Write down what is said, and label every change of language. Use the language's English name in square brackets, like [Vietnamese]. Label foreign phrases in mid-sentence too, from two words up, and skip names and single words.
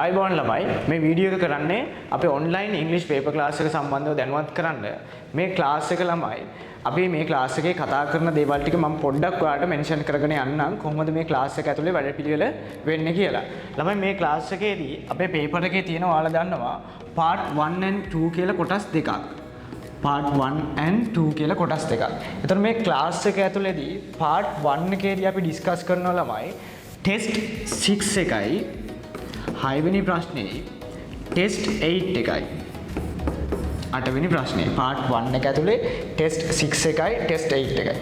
[Sinhala] ආයිබෝන් ළමයි මේ වීඩියෝ එක කරන්නේ අපේ ඔන්ලයින් ඉංග්‍රීසි [English] paper class [Sinhala] එක සම්බන්ධව දැනුවත් කරන්න මේ ක්ලාස් එක ළමයි අපි මේ ක්ලාස් එකේ කතා කරන දේවල් ටික මම පොඩ්ඩක් ඔයාලට මෙන්ෂන් කරගෙන යන්නම් කොහොමද මේ ක්ලාස් එක ඇතුලේ වැඩපිළිවෙල වෙන්නේ කියලා. ළමයි මේ ක්ලාස් එකේදී අපේ පේපර් එකේ තියෙන ඔයාලා දන්නවා [English] part 1 and 2 [Sinhala] කියලා කොටස් දෙකක්. [English] part 1 and 2 [Sinhala] කියලා කොටස් දෙකක්. එතකොට මේ ක්ලාස් එක ඇතුලේදී part 1 එකේදී අපි ඩිස්කස් කරනවා ළමයි test 6 එකයි 6 වෙනි ප්‍රශ්නේ test 8 එකයි 8 වෙනි ප්‍රශ්නේ part 1 එක ඇතුලේ test 6 එකයි test 8 එකයි.